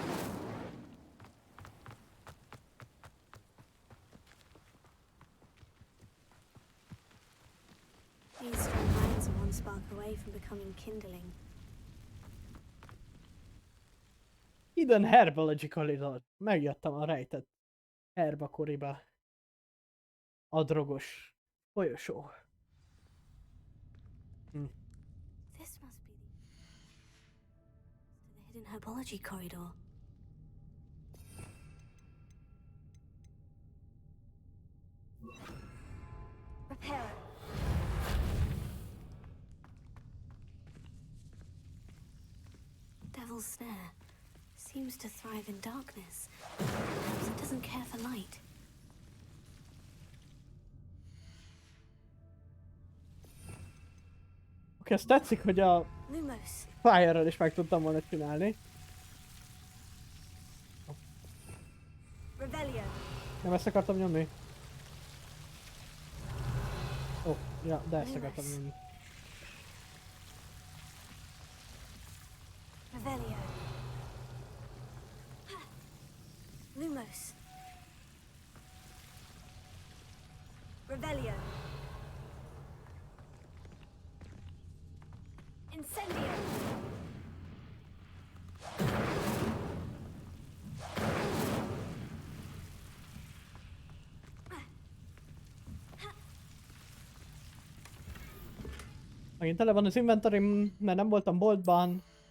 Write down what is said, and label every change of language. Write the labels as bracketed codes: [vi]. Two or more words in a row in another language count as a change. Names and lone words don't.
[en] These strong minds are one spark away from becoming kindling. Hidden Herbology Corridor. [hu] Megjöttem a rejtett herbakoriba. A drogos folyosó. [en] This must be the hidden herbology corridor. Repair. Devil's Snare seems to thrive in darkness. Perhaps it doesn't care for light. [hu] Oké, ezt tetszik, hogy a Lumos. Fire-rel is meg tudtam volna csinálni. Rebellion. Nem ezt akartam nyomni? Ó, ja, de ezt akartam nyomni. Revelio. Lumos. Revelio. Incendio. Megint tele van az inventorim, mert nem voltam boltban.